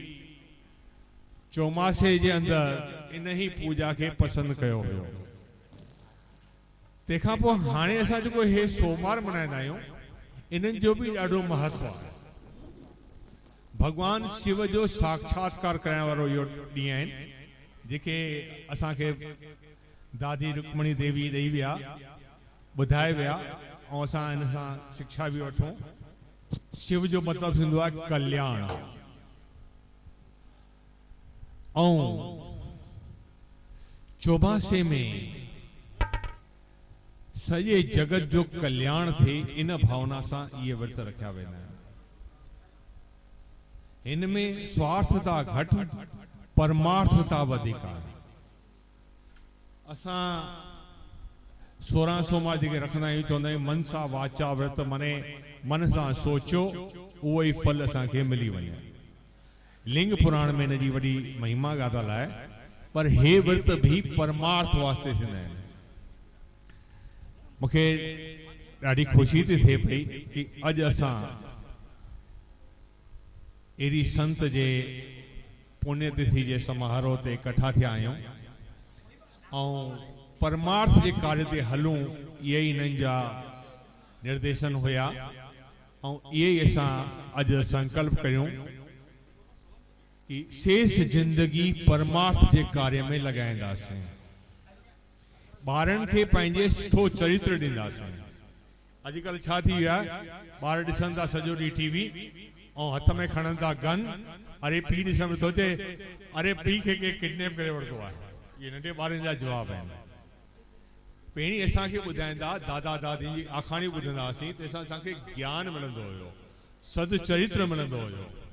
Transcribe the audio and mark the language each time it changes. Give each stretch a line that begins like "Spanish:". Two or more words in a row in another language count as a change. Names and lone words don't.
Sindhi: चौमासे जे अंदरि इन ही पूजा खे पसंदि कयो हुयो तंहिंखां पोइ हाणे असां जेको हे सोमवार मल्हाईंदा आहियूं इन्हनि जो बि ॾाढो महत्व आहे भगवान शिव जो साक्षात्कार करण वारो इहो ॾींहुं आहिनि जेके असांखे दादी रुक्मणी देवी ॾेई विया ॿुधाए विया ऐं असां इन सां शिक्षा बि वठूं शिव जो मतिलबु थींदो आहे कल्याण ऐं चौमासे में सॼे जगत जो कल्याण थे इन भावना सां इहे व्रत रखिया वेंदा आहिनि हिन में स्वार्थता घटि परमार्थता वधीक आहे असां 16 सोमवार जेके रखंदा आहियूं चवंदा आहियूं मन सां वाचा व्रत मने मन सां सोचो उहो ई फल असांखे मिली वञे। लिंग पुराण में इन जी वॾी महिमा ॻाल्हि आहे, पर हे व्रत भी परमार्थ वास्ते थींदा आहिनि। मूंखे ॾाढी ख़ुशी थी थिए पई कि अॼु असां अहिड़ी संत जे पुण्यतिथि जे समारोह ते इकट्ठा थिया आहियूं ऐं परमार्थ जे कार्य ते हलूं, इहे ई हिननि जा निर्देशन हुया ऐं इहे ई असां अॼु संकल्प कयूं कि शेष जिंदगी परमार्थ जे कार्य में लॻाईंदासीं। ॿारनि खे पंहिंजे सुठो चरित्र ॾींदासीं। अॼुकल्ह छा थी वियो आहे, ॿार ॾिसनि था सॼो ॾींहुं टीवी ऐं हथ में खणनि था गन। अरे पीउ ॾिसण में थो अचे, अरे पीउ खे के किडनैप करे वरितो आहे। इहे नंढे ॿारनि जा जवाब आहिनि। पहिरीं असांखे ॿुधाईंदा दादा दादी जी आखाणी ॿुधंदा हुआसीं, तंहिंसां असांखे ज्ञान मिलंदो हुयो, सदचरित्र मिलंदो हुयो।